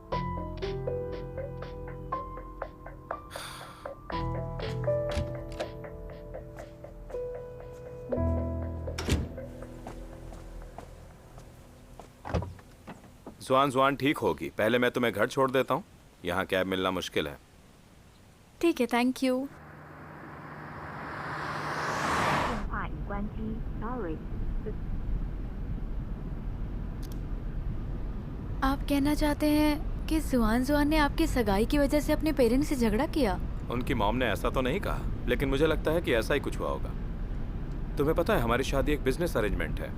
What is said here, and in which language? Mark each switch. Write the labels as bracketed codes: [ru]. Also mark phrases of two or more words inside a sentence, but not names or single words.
[hi] जुआन ठीक होगी। पहले मैं तुम्हें घर छोड़ देता हूँ, यहाँ कैब मिलना मुश्किल है। ठीक है, [en] thank you. [zh] 电话已关机，Sorry。 [hi] आप कहना चाहते हैं कि जुआन ने आपकी सगाई की वजह से अपने पेरेंट्स से झगड़ा किया? उनकी मॉम ने ऐसा तो नहीं कहा, लेकिन मुझे लगता है कि ऐसा ही कुछ हुआ होगा। तुम्हें पता है हमारी शादी एक [en] business arrangement [hi] है।